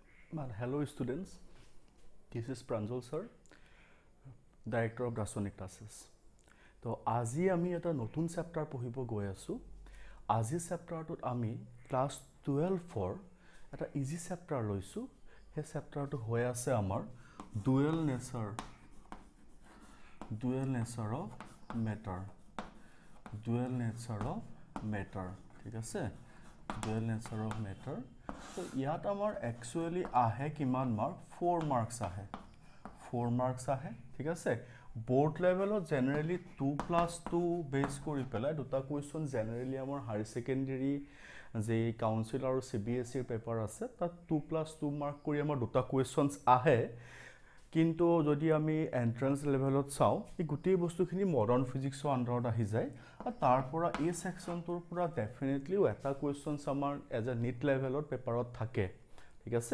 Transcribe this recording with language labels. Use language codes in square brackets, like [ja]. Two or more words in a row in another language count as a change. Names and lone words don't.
[en] Hello students, this is Pranjal sir, Director of Dasonic Classes. So, [as] আজি আমি এটা নতুন চেপ্টাৰ পঢ়িব গৈ আছো। আজি চেপ্টাৰটোত আমি ক্লাছ 12 এটা [en] easy chapter [as] লৈছো। সেই চেপ্টাৰটো হৈ আছে আমাৰ [en] dual nature of matter. dual nature of matter, [as] ঠিক আছে? [en] dual nature of matter. [as] তো ইয়াত আমাৰ একচুৱেলি আহে কিমান মাৰ্ক? 4 মাৰ্কস আহে। 4 মাৰ্কস আহে, ঠিক আছে? [en] board level generally 2+2 base [as] কৰি পেলাই দুটা কোৱেশ্চন জেনেৰেলি আমাৰ [en] higher secondary [as] যে কাউন্সিল আৰু সিবিএসই পেপাৰ আছে তাত 2+2 মাৰ্ক কৰি আমাৰ দুটা কোৱেশ্চনস আহে কিন্তু যদি আমি এন্ট্ৰেন্স লেভেলত চাও এই গুটেই বস্তুখিনি মডাৰ্ন ফিজিক্সৰ আন্ডাৰত আহি যায় আৰু তাৰ পৰা এই সেকশনটোৰ পৰা ডেফিনেটলি এটা কোৱেশ্চনস আমাৰ এজ এ নিট লেভেলত পেপাৰত থাকে, ঠিক আছে?